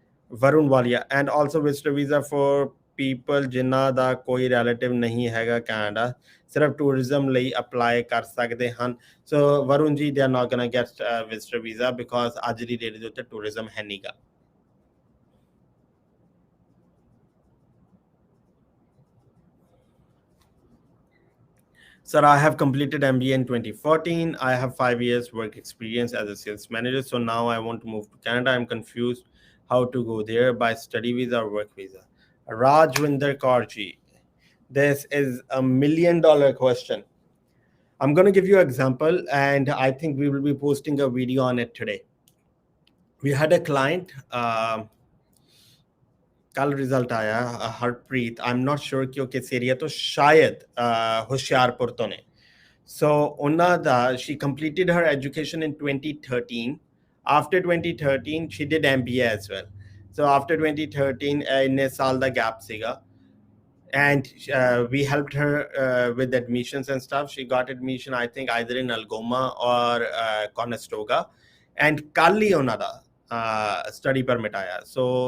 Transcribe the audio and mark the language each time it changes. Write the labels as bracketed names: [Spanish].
[English] Varun Walia, and also visitor visa for people [Punjabi] ਜਿਨ੍ਹਾਂ ਦਾ ਕੋਈ relative ਨਹੀਂ ਹੈਗਾ ਕੈਨੇਡਾ ਸਿਰਫ ਟੂਰਿਜ਼ਮ ਲਈ ਅਪਲਾਈ ਕਰ ਸਕਦੇ ਹਨ ਸੋ ਵਰੁਣ ਜੀ [English] they are not going to get visitor visa because [Punjabi] ਅੱਜ ਦੀ ਡੇਟ ਦੇ ਉੱਤੇ ਟੂਰਿਜ਼ਮ ਹੈ ਨਹੀਂਗਾ [English] Sir, I have completed MBA in 2014. I have 5 years work experience as a sales manager. So now I want to move to Canada. I'm confused how to go there by study visa or work visa. Rajwinder Kaurji, this is $1 million question. I'm going to give you an example, and I think we will be posting a video on it today. We had a client. [Hindi] कल result आया [English] Harpreet I am not sure कि [Punjabi] ਉਹ ਕਿਸ area ਤੋਂ ਸ਼ਾਇਦ ਹੁਸ਼ਿਆਰਪੁਰ ਤੋਂ ਨੇ ਸੋ ਉਹਨਾਂ ਦਾ [English] she completed her education in 2013 after 2013 she did MBA as well so after 2013 [Punjabi] ਇੰਨੇ ਸਾਲ ਦਾ ਗੈਪ ਸੀਗਾ [English] and we helped her with admissions and stuff she got admission I think either in Algoma or Conestoga and [Punjabi] ਕੱਲ ਹੀ ਉਹਨਾਂ ਦਾ [English] study permit [Punjabi] ਆਇਆ [English] so